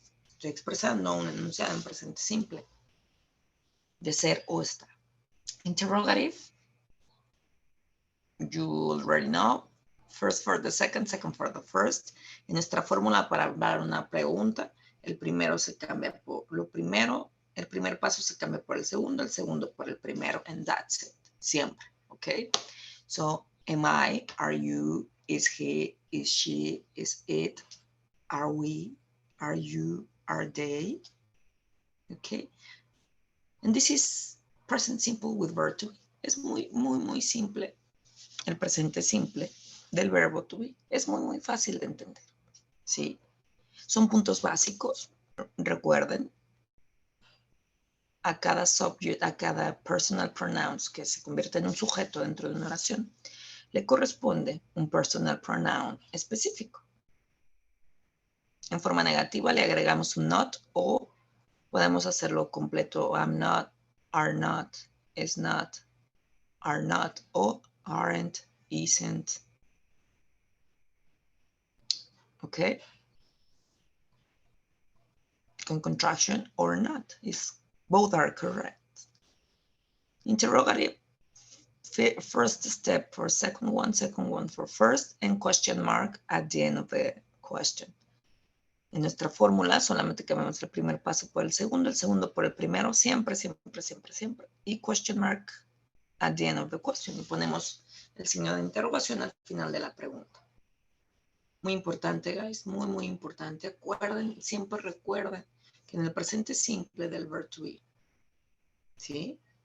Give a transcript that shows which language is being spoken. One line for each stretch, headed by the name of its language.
Spanish: Estoy expresando un enunciado en presente simple de ser o estar.
English: Interrogative. You already know. First for the second, second for the first.
Spanish: En nuestra fórmula para hablar una pregunta, el primero se cambia por lo primero, el primer paso se cambia por el segundo por el primero,
English: and that's it.
Spanish: Siempre, okay?
English: So, am I, are you, is he, is she, is it, are we, are you, are they? Okay? And this is present simple with verb to be.
Spanish: Es muy simple. El presente simple del verbo to be. Es muy fácil de entender. ¿Sí? Son puntos básicos. Recuerden, a cada subject, a cada personal pronouns que se convierte en un sujeto dentro de una oración, le corresponde un personal pronoun específico. En forma negativa le agregamos un not o podemos hacerlo completo.
English: I'm not, are not, is not, are not o aren't, isn't. ¿Ok? Con contraction or not. Both are correct. Interrogative. First step for second one for first, and question mark at the end of the question.
Spanish: En nuestra fórmula solamente cambiamos el primer paso por el segundo por el primero, siempre. Y
English: question mark at the end of the question.
Spanish: Y ponemos el signo de interrogación al final de la pregunta. Muy importante, guys, muy importante. Acuerden, siempre recuerden que en el presente simple del verb to be, ¿sí?